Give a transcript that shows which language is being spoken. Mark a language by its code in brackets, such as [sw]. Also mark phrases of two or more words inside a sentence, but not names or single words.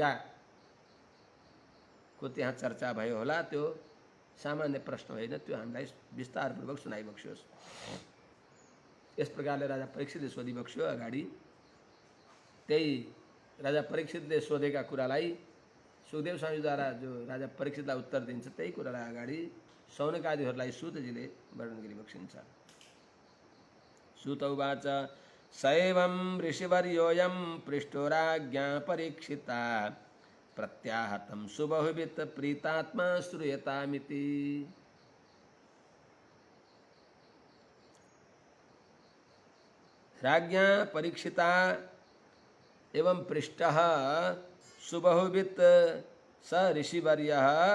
[ne] गङ्गाको त्यहाँ चर्चा भयो होला त्यो सामान्य प्रश्न होइन त्यो हामीलाई विस्तारपूर्वक सुनाइबक्स्योस् यस प्रकारले राजा परीक्षितले सोधिबक्स्यो अगाडि त्यही राजा परीक्षितले सोधेका कुरालाई सुखदेव स्वामीद्वारा जो राजा परीक्षितलाई उत्तर दिन्छ त्यही कुरालाई अगाडि शौनकादिहरूलाई सूतजीले वर्णन गरिबक्सिन्छ [sa] सूत उवाच स एवं ऋषिवर्योऽयं पृष्ठो राज्ञा परीक्षिता प्रत्याहतं सुबहुवित् प्रीतात्मा श्रूयतामिति राज्ञा परीक्षिता एवं पृष्ठः सुबहुवित् स ऋषिवर्यः